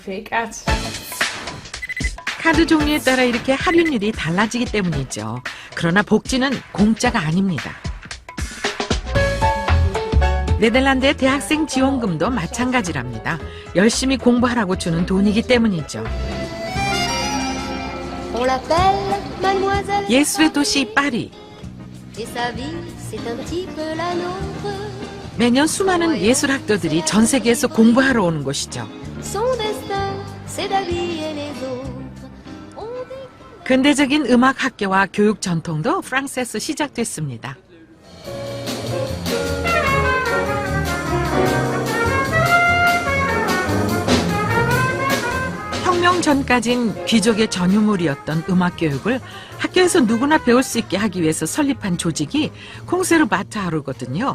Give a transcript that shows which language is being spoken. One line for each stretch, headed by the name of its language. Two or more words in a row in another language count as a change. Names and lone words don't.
Korean: 카드 종류에 따라 이렇게 할인율이 달라지기 때문이죠. 그러나 복지는 공짜가 아닙니다. 네덜란드의 대학생 지원금도 마찬가지랍니다. 열심히 공부하라고 주는 돈이기 때문이죠.
French: On l'appelle Mademoiselle.
Korean: 예술의 도시 파리.
French: Et sa vie, c'est un petit peu la nôtre.
Korean: 매년 수많은 예술학도들이 전 세계에서 공부하러 오는 곳이죠.
French: Son destin, c'est d'habiller les autres.
Korean: 근대적인 음악 학교와 교육 전통도 프랑스에서 시작됐습니다. 혁명 전까진 귀족의 전유물이었던 음악 교육을 학교에서 누구나 배울 수 있게 하기 위해서 설립한 조직이 콩세르바토르거든요.